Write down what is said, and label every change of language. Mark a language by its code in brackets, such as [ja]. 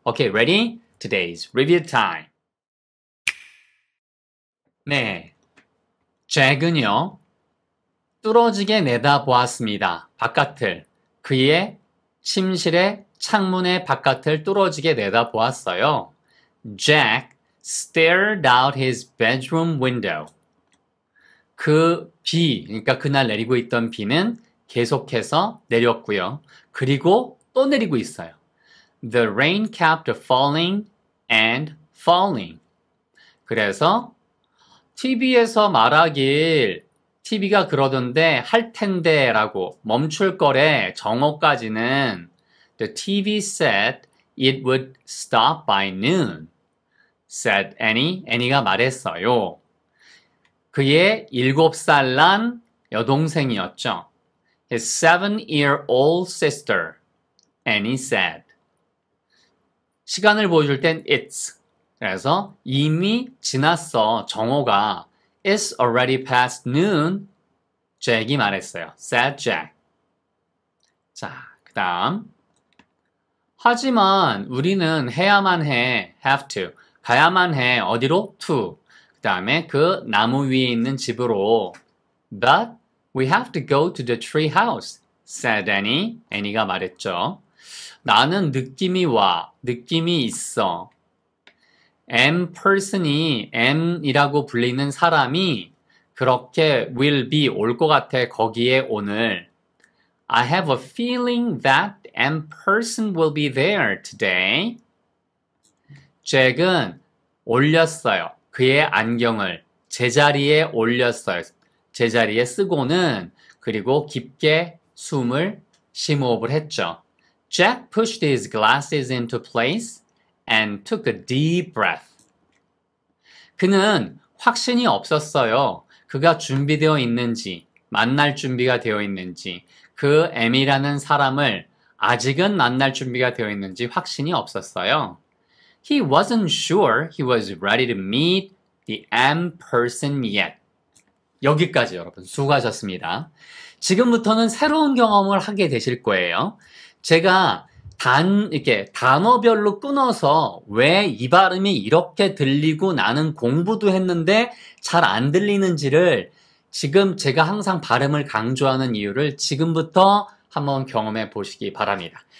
[en] Okay, ready? Today's review time. [ko] 네. 잭은요, 뚫어지게 내다보았습니다. 바깥을. 그의 침실의 창문의 바깥을 뚫어지게 내다보았어요. [en] Jack stared out his bedroom window. [ko] 그 비, 그러니까 그날 내리고 있던 비는 계속해서 내렸고요. 그리고 또 내리고 있어요. [en] The rain kept falling and falling. [ko] 그래서 TV에서 말하길 TV가 그러던데 할 텐데 라고 멈출 거래 정오까지는 [en] The TV said it would stop by noon. said Annie. [ko] Annie가 말했어요. 그의 7살 난 여동생이었죠. [en] His 7-year-old sister. Annie said. [ko] 시간을 보여줄 땐 it's. 그래서 이미 지났어. 정오가 [en] It's already past noon. [ko] 잭이 말했어요. [en] said Jack. [ko] 자, 그 다음. 하지만 우리는 해야만 해. [en] have to. [ko] 가야만 해. 어디로? to. 그 다음에 그 나무 위에 있는 집으로. [en] But we have to go to the tree house. said Annie. [ko] Annie가 말했죠. 나는 느낌이 와. 느낌이 있어. am person이 am이라고 불리는 사람이 그렇게 [en] will be [ko] 올 것 같아. 거기에 오늘. [en] I have a feeling that am person will be there today. [ko] 잭은 올렸어요. 그의 안경을 제자리에 올렸어요. 제자리에 쓰고는 그리고 깊게 숨을 심호흡을 했죠. [en] Jack pushed his glasses into place and took a deep breath. [ko] 그는 확신이 없었어요. 그가 준비되어 있는지, 만날 준비가 되어 있는지, 그 M이라는 사람을 아직은 만날 준비가 되어 있는지 확신이 없었어요. [en] He wasn't sure he was ready to meet the M person yet. [ko] 여기까지 여러분 수고하셨습니다. 지금부터는 새로운 경험을 하게 되실 거예요. 제가 이렇게 단어별로 끊어서 왜 이 발음이 이렇게 들리고 나는 공부도 했는데 잘 안 들리는지를 지금 제가 항상 발음을 강조하는 이유를 지금부터 한번 경험해 보시기 바랍니다.